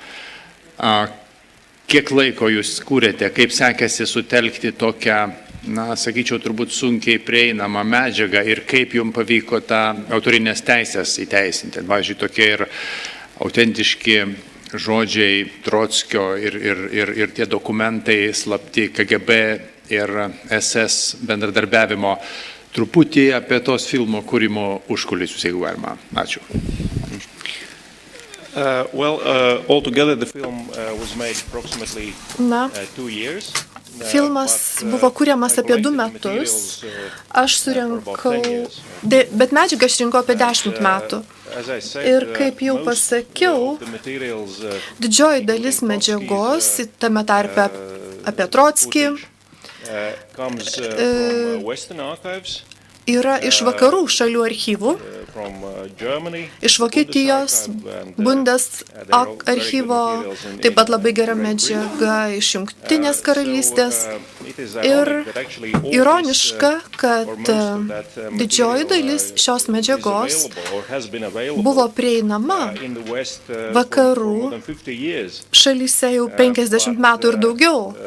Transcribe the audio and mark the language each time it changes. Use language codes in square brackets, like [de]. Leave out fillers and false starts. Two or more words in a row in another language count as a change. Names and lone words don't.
[lt] Kiek laiko jūs kūrėte, kaip sekėsi sutelkti tokią, na, sakyčiau, turbūt sunkiai prieinamą medžiagą ir kaip jums pavyko tą autorinės teisės įteisinti? Pavyzdžiui, tokie ir autentiški žodžiai Trockio ir tie dokumentai slapti KGB ir SS bendradarbiavimo. Truputį apie tos filmo kūrimo užkulisius, jeigu galima. Ačiū. [en] Altogether the film was made approximately 2 years. [lt] Filmas buvo kuriamas apie 2 metus. Aš surinkau, bet medžiagą aš rinkau apie 10 metų. Ir kaip jau pasakiau, didžioji dalis medžiagos, tame tarpe apie Trotskį [en] comes from Western archives, [lt] yra iš vakarų šalių archyvų, [en] from Germany, [lt] iš Vokietijos, Bundesarchyvo, taip pat labai gera medžiaga iš Jungtinės karalystės. Ir ironiška, kad didžioji dalis šios medžiagos buvo prieinama vakarų šalyse jau 50 metų ir daugiau.